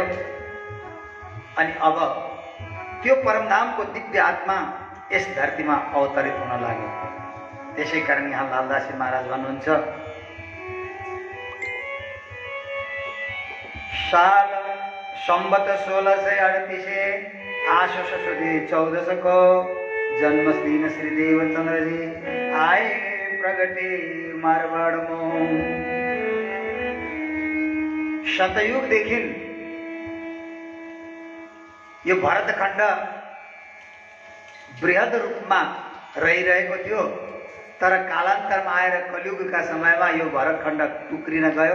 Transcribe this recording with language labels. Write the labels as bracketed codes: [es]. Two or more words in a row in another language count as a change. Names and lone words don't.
[ne] अनि अब त्यो परमधामको दिव्य आत्मा यस धरतीमा अवतरित हुन लाग्यो। त्यसै कारण यहाँ लालदासी महाराज भन्नुहुन्छ, साल सम्वत 1638 आश्वस सुदी 14 को जन्मदिन श्री देवचंद्र जी [hi] आए प्रगटे मारवाड़ में। [ne] शतयुगदेखि यो भरतखण्ड बृहद रूपमा रहिरहेको थियो, तर कालान्तरमा आएर कलियुगका समयमा यो भरतखण्ड टुक्रिन गयो।